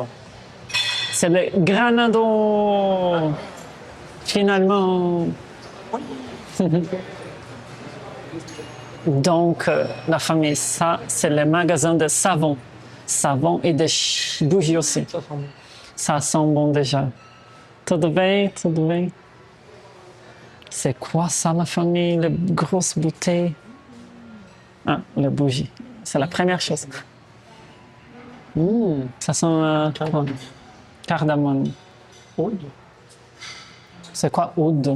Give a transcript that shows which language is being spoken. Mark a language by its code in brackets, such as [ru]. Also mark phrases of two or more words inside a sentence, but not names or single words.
[fr] C'est le Granado. Finalement. Donc, la famille, ça, c'est le magasin de savon. Savon et de bougies aussi. Ça sent bon. Ça sent bon déjà. [pt] Tudo bem? Tudo bem? [fr] C'est quoi ça, la famille? Les grosses bouteilles. Ah, les bougies. C'est la première chose. Ça sent cardamome. Oud. C'est quoi oud?